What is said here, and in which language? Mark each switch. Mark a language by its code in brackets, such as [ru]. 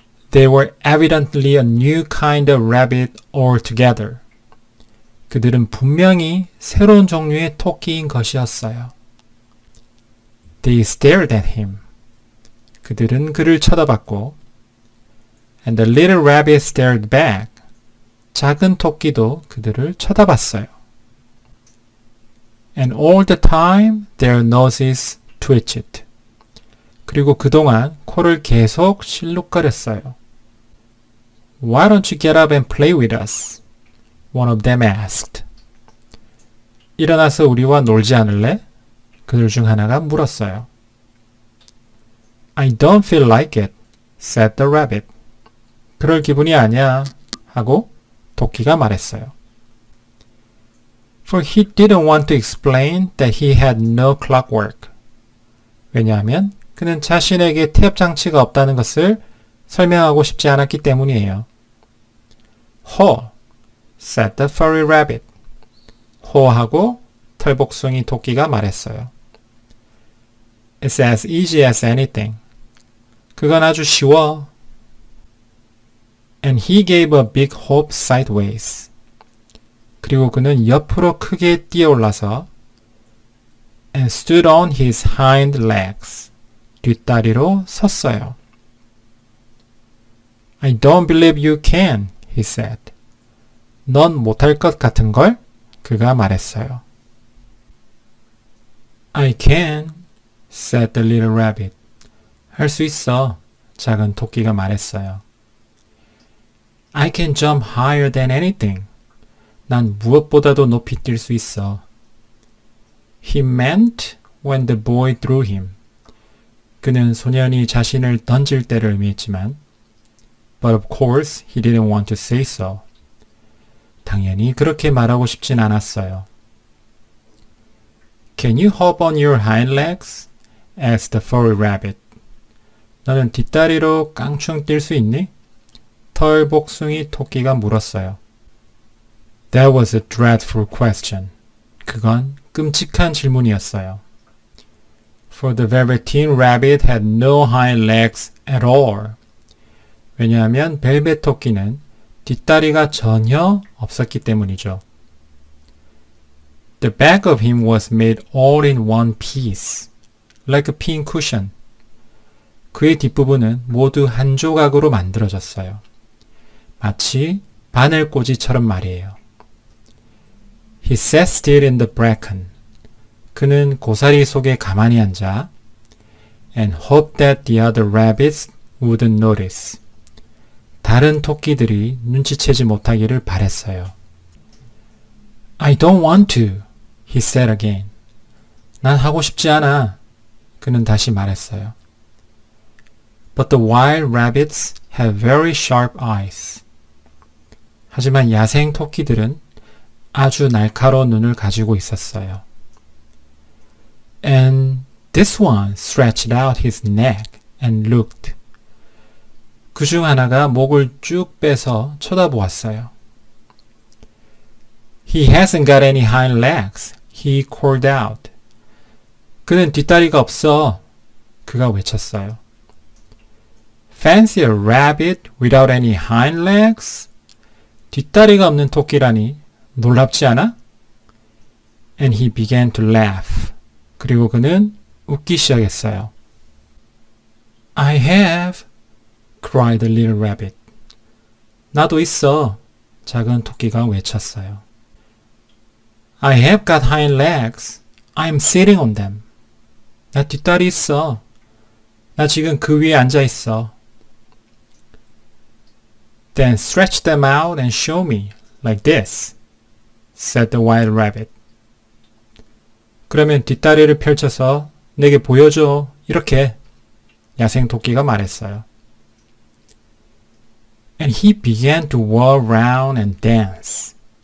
[en] They were evidently a new kind of rabbit altogether. [ko] 그들은 분명히 새로운 종류의 토끼인 것이었어요. [en] They stared at him. [ko] 그들은 그를 쳐다봤고 [en] And the little rabbit stared back. [ko] 작은 토끼도 그들을 쳐다봤어요. [en] And all the time their noses twitched. [ko] 그리고 그동안 코를 계속 실룩거렸어요. [en] Why don't you get up and play with us? One of them asked. [ko] 일어나서 우리와 놀지 않을래? 그들 중 하나가 물었어요. [en] I don't feel like it, said the rabbit. [ko] 그럴 기분이 아니야 하고 토끼가 말했어요. [en] For he didn't want to explain that he had no clockwork. [ko] 왜냐하면 그는 자신에게 태엽 장치가 없다는 것을 설명하고 싶지 않았기 때문이에요. [en] Ho, said the furry rabbit. [ko] 호하고 털복숭이 토끼가 말했어요. [en] It's as easy as anything. [ko] 그건 아주 쉬워. [en] And he gave a big hop sideways. [ko] 그리고 그는 옆으로 크게 뛰어올라서 [en] and stood on his hind legs. [ko] 뒷다리로 섰어요. [en] I don't believe you can, he said. [ko] 넌 못할 것 같은걸? 그가 말했어요. [en] I can, said the little rabbit. [ko] 할 수 있어, 작은 토끼가 말했어요. [en] I can jump higher than anything. [ko] 난 무엇보다도 높이 뛸 수 있어. [en] He meant when the boy threw him. [ko] 그는 소년이 자신을 던질 때를 의미했지만 [en] But of course he didn't want to say so. [ko] 당연히 그렇게 말하고 싶진 않았어요. [en] Can you hop on your hind legs? asked the furry rabbit. [ko] 너는 뒷다리로 깡충 뛸 수 있니? 털복숭이 토끼가 물었어요. [en] That was a dreadful question. [ko] 그건 끔찍한 질문이었어요. [en] For the Velveteen Rabbit had no hind legs at all. [ko] 왜냐하면 벨벳 토끼는 뒷다리가 전혀 없었기 때문이죠. [en] The back of him was made all in one piece, like a pin cushion. [ko] 그의 뒷부분은 모두 한 조각으로 만들어졌어요. 마치 바늘꽂이처럼 말이에요. [en] He sat still in the bracken. [ko] 그는 고사리 속에 가만히 앉아 [en] and hoped that the other rabbits wouldn't notice. [ko] 다른 토끼들이 눈치채지 못하기를 바랬어요. [en] I don't want to, he said again. [ko] 난 하고 싶지 않아. 그는 다시 말했어요. [en] But the wild rabbits have very sharp eyes. [ko] 하지만 야생 토끼들은 아주 날카로운 눈을 가지고 있었어요. [en] And this one stretched out his neck and looked. [ko] 그중 하나가 목을 쭉 빼서 쳐다보았어요. [en] He hasn't got any hind legs, he called out. [ko] 그는 뒷다리가 없어. 그가 외쳤어요. [en] Fancy a rabbit without any hind legs? [ko] 뒷다리가 없는 토끼라니 놀랍지 않아? [en] And he began to laugh. [ko] 그리고 그는 웃기 시작했어요. [en] I have, cried the little rabbit. [ko] 나도 있어. 작은 토끼가 외쳤어요. [en] I have got hind legs. I'm sitting on them. [ko] 나 뒷다리 있어. 나 지금 그 위에 앉아 있어. [en] Then stretch them out and show me, like this, said the wild rabbit. [ko] 그러면 뒷다리를 펼쳐서 내게 보여줘. 이렇게 야생 토끼가 말했어요. [en] And he began to whirl round and dance.